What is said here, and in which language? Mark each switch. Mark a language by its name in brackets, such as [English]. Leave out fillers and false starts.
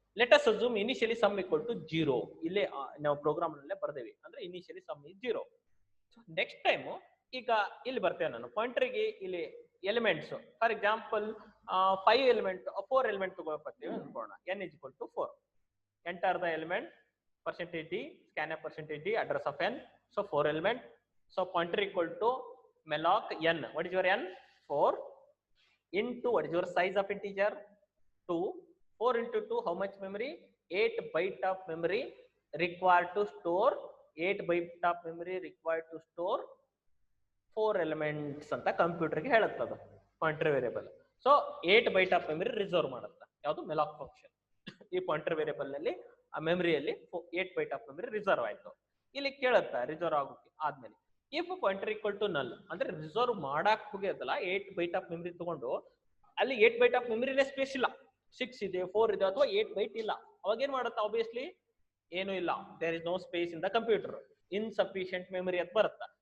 [English] Let us assume initially sum equal to 0. [Kannada] ಇಲ್ಲೇ ನಾವು program ನಲ್ಲೇ ಬರ್ದೇವಿ, ಅಂದ್ರೆ [English] Initially sum is 0. [Kannada] Next time ಈಗ ಇಲ್ಲಿ ಬರ್ತೇವೆ ನಾನು ಪಾಯಿಂಟರ್ಗೆ. ಇಲ್ಲಿ elements for example 5 element 4 element ತಗೊಳ್ತೀವಿ ಅನ್ಕೋಣ. [English] n is equal to 4. Enter the element %d, scanf %d, address of n. So 4 element. So pointer equal to malloc n. What is your n? 4 into what is your size of integer? 2. 4 into 2, how much memory? 8 byte of memory required to store. 8 byte of memory required to store 4 elements [Kannada] ಅಂತ ಕಂಪ್ಯೂಟರ್ಗೆ ಹೇಳುತ್ತದೆ [English] Pointer variable. [Kannada] So 8 byte of memory reserve ಮಾಡುತ್ತೆ ಯಾವುದು ಮೆಲಾಕ್ function. ಈ pointer variable ನಲ್ಲಿ ಆ ಮೆಮರಿಯಲ್ಲಿ 8 byte of memory reserve ಆಯ್ತು. ಇಲ್ಲಿ ಕೇಳುತ್ತಾ ರಿಸರ್ವ್ ಆಗೋಕೆ ಆದ್ಮೇಲೆ ಇಫ್ ಪಾಯಿಂಟರ್ ಈಕ್ವಲ್ ಟು ನಲ್ ಅಂದ್ರೆ ರಿಸರ್ವ್ ಮಾಡಕ್ ಹೋಗ್ಯದಲ್ಲ 8 ಬೈಟ್ ಆಫ್ ಮೆಮರಿ ತಗೊಂಡು ಅಲ್ಲಿ 8 ಬೈಟ್ ಆಫ್ ಮೆಮರಿನೇ ಸ್ಪೇಸ್ ಇಲ್ಲ, 6 ಇದೆ 4 ಇದೆ ಅಥವಾ 8 ಬೈಟ್ ಇಲ್ಲ, ಅವಾಗ ಏನ್ ಮಾಡುತ್ತೆ ಆಬ್ವಿಯಸ್ಲಿ ಏನು ಇಲ್ಲ, [English] there is no space in the computer, [Kannada] ಇನ್ಸಫಿಶಿಯಂಟ್ memory ಅಂತ ಬರುತ್ತೆ.